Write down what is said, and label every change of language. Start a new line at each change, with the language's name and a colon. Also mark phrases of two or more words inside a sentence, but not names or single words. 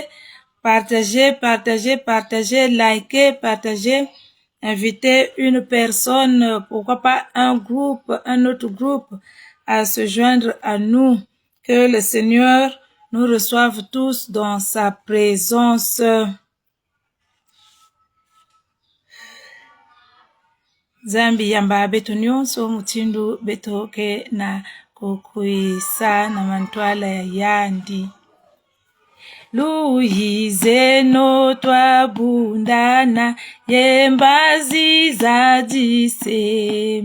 French: Partagez, likez, partagez. Invitez une personne, pourquoi pas un autre groupe à se joindre à nous. Que le Seigneur nous reçoive tous dans sa présence.
Kituba (Democratic Republic of Congo): Zambi yamba beto nyonso mutindu beto ke na kukuisa na mantwala ya yandi.
Kongo: Luyize no twabundana yembazi zadise.